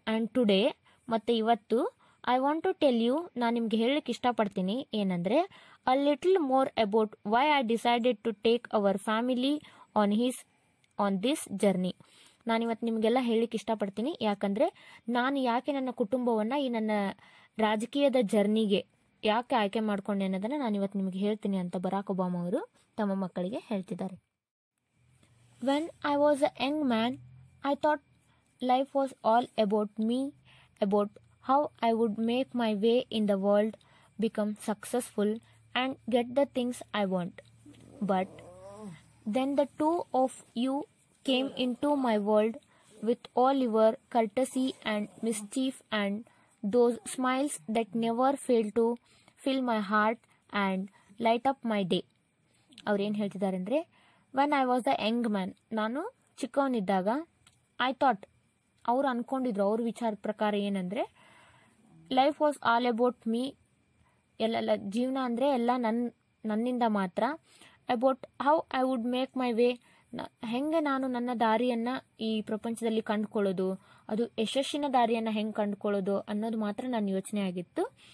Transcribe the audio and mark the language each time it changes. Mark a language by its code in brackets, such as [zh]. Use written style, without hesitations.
[en] and today, [kn] ಮತ್ತು ಇವತ್ತು, [en] I want to tell you, [kn] ನಾನು ನಿಮ್ಗೆ ಹೇಳಲಿಕ್ಕೆ ಇಷ್ಟಪಡ್ತೀನಿ ಏನಂದರೆ, [en] A little more about why I decided to take our family on this journey. [kn] ನಾನಿವತ್ತು ನಿಮಗೆಲ್ಲ ಹೇಳಲಿಕ್ಕೆ ಇಷ್ಟಪಡ್ತೀನಿ, ಯಾಕಂದರೆ ನಾನು ಯಾಕೆ ನನ್ನ ಕುಟುಂಬವನ್ನು ಈ ನನ್ನ ರಾಜಕೀಯದ ಜರ್ನಿಗೆ ಯಾಕೆ ಆಯ್ಕೆ ಮಾಡ್ಕೊಂಡೆ ಅನ್ನೋದನ್ನು ನಾನು ಇವತ್ತು ನಿಮಗೆ ಹೇಳ್ತೀನಿ ಅಂತ ಬರಾಕ್ ಒಬಾಮಾ ಅವರು ತಮ್ಮ ಮಕ್ಕಳಿಗೆ ಹೇಳ್ತಿದ್ದಾರೆ. [en] When I was a young man, I thought life was all about me, about how I would make my way in the world, become successful, and get the things I want. But then the two of you came into my world with all your courtesy and mischief and those smiles that never fail to fill my heart and light up my day. [kn] ಅವ್ರೇನು ಹೇಳ್ತಿದ್ದಾರೆ ಅಂದರೆ, [en] when I was the young man, [kn] ನಾನು ಚಿಕ್ಕವನಿದ್ದಾಗ, [en] I thought, [kn] ಅವ್ರು ಅಂದ್ಕೊಂಡಿದ್ರು, ಅವ್ರ ವಿಚಾರದ ಪ್ರಕಾರ ಏನಂದರೆ, [en] life was all about me, [kn] ಎಲ್ಲ ಜೀವನ ಅಂದರೆ ಎಲ್ಲ ನನ್ನಿಂದ ಮಾತ್ರ, [en] about how I would make my way, [kn] ಹೆಂಗೆ ನಾನು ನನ್ನ ದಾರಿಯನ್ನು ಈ ಪ್ರಪಂಚದಲ್ಲಿ ಕಂಡುಕೊಳ್ಳೋದು, ಅದು ಯಶಸ್ಸಿನ ದಾರಿಯನ್ನು ಹೆಂಗೆ ಕಂಡುಕೊಳ್ಳೋದು ಅನ್ನೋದು ಮಾತ್ರ ನನ್ನ ಯೋಚನೆ ಆಗಿತ್ತು.